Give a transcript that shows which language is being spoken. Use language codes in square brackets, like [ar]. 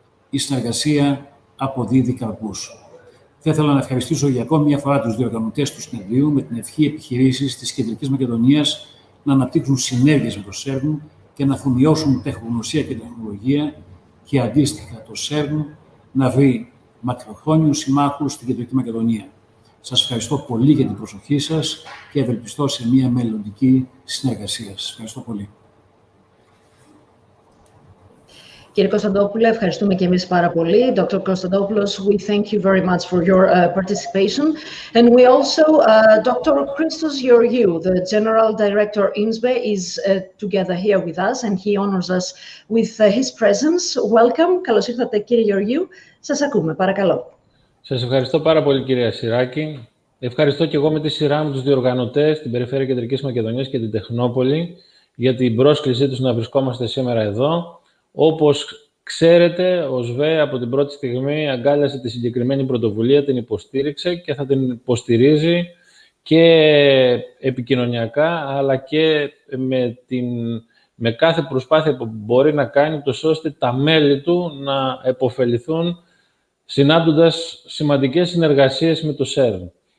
[el] Η συνεργασία αποδίδει καρπούς. Θα ήθελα να ευχαριστήσω για ακόμη μια φορά τους διοργανωτές του συνεδρίου με την ευχή επιχειρήσεις της Κεντρικής Μακεδονίας να αναπτύξουν συνέργειες με το CERN και να αφομοιώσουν τεχνογνωσία και τεχνολογία και αντίστοιχα το CERN να βρει μακροχρόνιους συμμάχους στην Κεντρική Μακεδονία. Σας ευχαριστώ πολύ για την προσοχή σας και ευελπιστώ σε μια μελλοντική συνεργασία. Σας ευχαριστώ πολύ. Κύριε Κωνσταντόπουλε, ευχαριστούμε και εμείς πάρα πολύ. [en] Dr. Konstantopoulos, we thank you very much for your participation. And we also, Dr. Christos Georgiou, the General Director INSBE, is together here with us, and he honors us with his presence. Welcome. [el] Καλώς ήρθατε, κύριε Γεωργίου. Σας ακούμε, παρακαλώ. Σας ευχαριστώ πάρα πολύ, κυρία Σιράκη. Ευχαριστώ και εγώ με τη σειρά μου τους διοργανωτές, την Περιφέρεια Κεντρικής Μακεδονίας και την Τεχνόπολη, για την πρόσκλησή τους να βρισκόμαστε σήμερα εδώ. Όπως ξέρετε, ο ΣΒΕ από την πρώτη στιγμή αγκάλιασε τη συγκεκριμένη πρωτοβουλία, την υποστήριξε και θα την υποστηρίζει και επικοινωνιακά, αλλά και με κάθε προσπάθεια που μπορεί να κάνει, τόσο ώστε τα μέλη του να επωφεληθούν συνάπτοντας σημαντικές συνεργασίες με το CERN.